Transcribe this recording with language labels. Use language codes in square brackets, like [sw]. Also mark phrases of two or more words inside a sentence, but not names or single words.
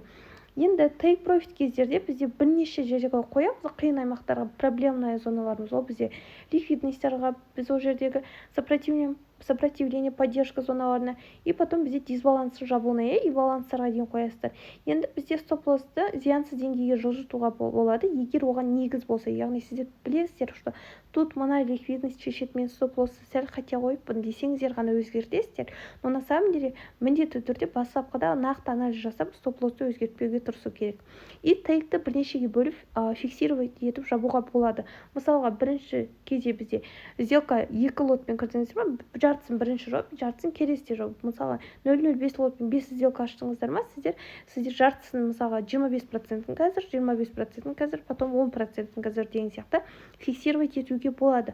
[kk] Енді [en] take profit [kk] кездерде бізде бірнеше жерге қоямыз, қиын аймақтарға, проблемная зоналарымыз, ол бізде ликвидностьтарға, біз ол жердегі [ru] сопротивление, поддержка [kk] зоналарына, [ru] и потом [kk] бізде дисбалансы жабуына, и баланстарға дейін қоясыздар. Енді бізде стоп-лоссты зиянсыз деңгейге жылжытуға болады, егер оған негіз болса, яғни сіздер білесіздер, [ru] что тут [kk] мына ликвидность шешеді, мен стоп-лоссты сәл қате қойыппын десеңіздер ғана өзгертесіздер. [ru] Но на самом деле [kk] міндетті түрде бастапқыда нақты анализ жасап стоп-лоссты өзгертпеуге тырысу керек. И тейкті бірнешеге бөліп фиксировать етіп жабуға болады. Мысалға, бірінші кезде бізде сделка 2 лотпен кірдіңіздер ма, жартысын бірінші жоп, жартысын келесіде жоп. Мысалға 0,05 лотпен 5 сделка аштыңыздар ма, сіздер жартысын мысалға 25%-ін қазір, 25%-ін қазір, потом 10%-ін қазір деген сияқты фиксировать етуге болады.